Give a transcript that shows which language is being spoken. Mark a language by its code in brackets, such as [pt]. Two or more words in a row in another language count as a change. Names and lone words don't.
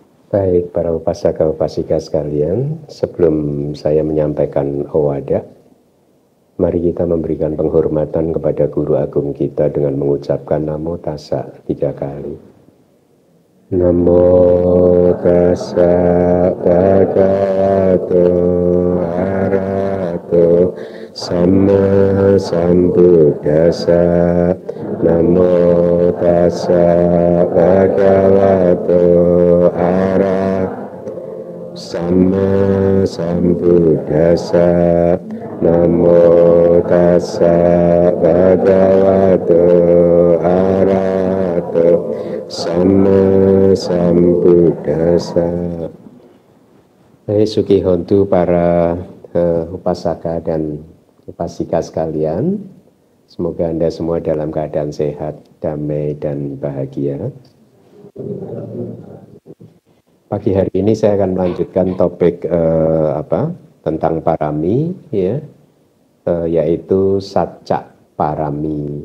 [id] Baik, para [pi] upasaka upasika [id] sekalian, sebelum saya menyampaikan awada, mari kita memberikan penghormatan kepada guru agung kita dengan mengucapkan [pi] Namo Tassa [id] 3 kali. [pi] Namo Tassa Bhagavato Arahato Samma Sambuddhassa. Namo Tassa Bhagavato Arahato Samma Sambuddhassa. Namo Tassa Bhagavato Arahato Samma Sambuddhassa. Suki hontu [id] para upasaka dan upasika sekalian. Semoga Anda semua dalam keadaan sehat, damai, dan bahagia. Pagi hari ini saya akan melanjutkan topik tentang parami, ya, yaitu [pi] Sacca Parami.